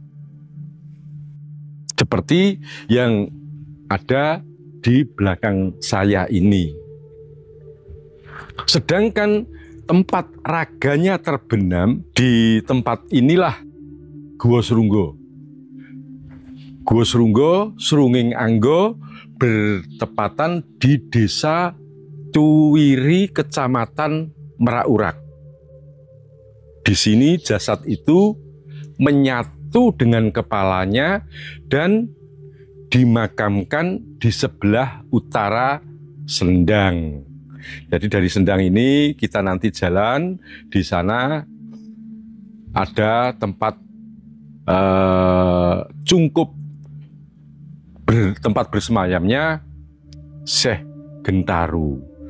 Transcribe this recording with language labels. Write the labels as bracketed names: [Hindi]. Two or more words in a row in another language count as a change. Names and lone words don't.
[Indonesian] Seperti yang ada di belakang saya ini. Sedangkan tempat raganya terbenam, di tempat inilah Gua Srunggo. Gua Srunggo, Srunging Anggo bertepatan di Desa Tuwiri, Kecamatan Meraurak. Di sini jasad itu menyatu dengan kepalanya dan dimakamkan di sebelah utara Sendang. Jadi dari Sendang ini kita nanti jalan, di sana ada tempat cungkup tempat bersemayamnya Syekh Gentaru.